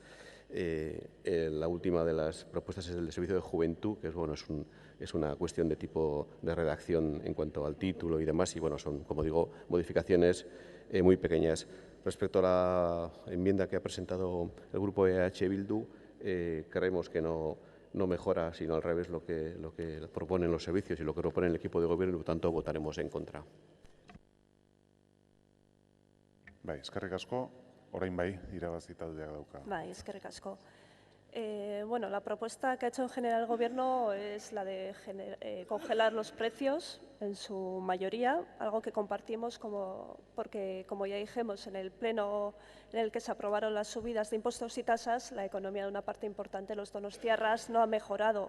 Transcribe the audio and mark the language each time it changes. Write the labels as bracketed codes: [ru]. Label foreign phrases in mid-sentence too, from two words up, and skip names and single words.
[es] La última de las propuestas es el de servicio de juventud, que es una cuestión de tipo de redacción en cuanto al título y demás, y bueno, son, como digo, modificaciones muy pequeñas. Respecto a la enmienda que ha presentado el grupo EH Bildu, creemos que no mejora, sino al revés, lo que proponen los servicios y lo que propone el equipo de gobierno, y por tanto votaremos en contra. [eu] Eskerrik asko, orain irabazi taldeak dauka. Eskerrik asko. [es] Bueno, la propuesta que ha hecho en general el Gobierno es la de congelar los precios en su mayoría, algo que compartimos porque, como ya dijimos, en el pleno en el que se aprobaron las subidas de impuestos y tasas, la economía de una parte importante de los donostiarras no ha mejorado.